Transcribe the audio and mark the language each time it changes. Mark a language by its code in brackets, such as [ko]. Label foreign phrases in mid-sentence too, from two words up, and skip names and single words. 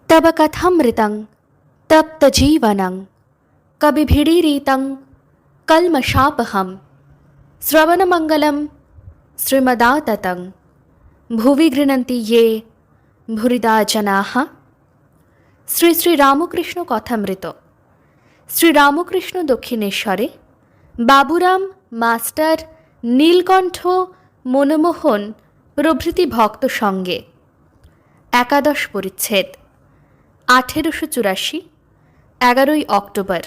[sa] तव कथमृतं तप्तजीवनं कविभिरीरितं कल्मषापहं श्रवणमङ्गलं श्रीमदाततं भुवि गृह्णन्ति ये भूरिदा जनाः। [bn] শ্রী শ্রী রামকৃষ্ণ কথামৃত। শ্রীরামকৃষ্ণ দক্ষিণেশ্বরে বাবুরাম মাস্টার, নীলকণ্ঠ, মনমোহন প্রভৃতি ভক্ত সঙ্গে। একাদশ পরিচ্ছেদ। 1884, 11 অক্টোবর।